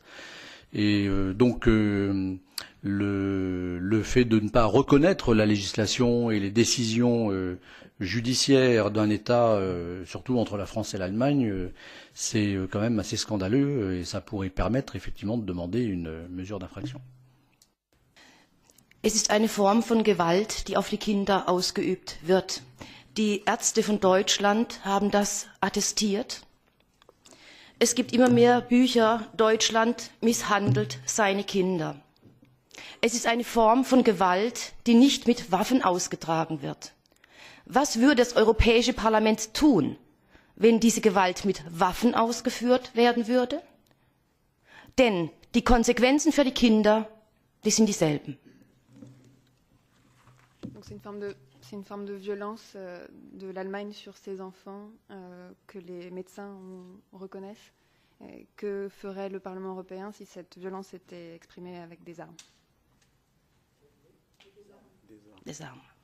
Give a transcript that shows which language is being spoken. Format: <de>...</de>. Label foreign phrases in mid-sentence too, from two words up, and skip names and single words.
<fr>Et donc le fait de ne pas reconnaître la législation et les décisions judiciaires d'un État, surtout entre la France et l'Allemagne, c'est quand même assez scandaleux et ça pourrait permettre effectivement de demander une mesure d'infraction.</fr> <de>Es ist eine Form von Gewalt, die auf die Kinder ausgeübt wird. Die Ärzte von Deutschland haben das attestiert. Es gibt immer mehr Bücher, Deutschland misshandelt seine Kinder. Es ist eine Form von Gewalt, die nicht mit Waffen ausgetragen wird. Was würde das Europäische Parlament tun, wenn diese Gewalt mit Waffen ausgeführt werden würde? Denn die Konsequenzen für die Kinder, die sind dieselben.</de> <fr>Donc c'est une forme de violence de l'Allemagne sur ses enfants que les médecins reconnaissent. Que ferait le Parlement européen si cette violence était exprimée avec des armes? Des armes.</fr>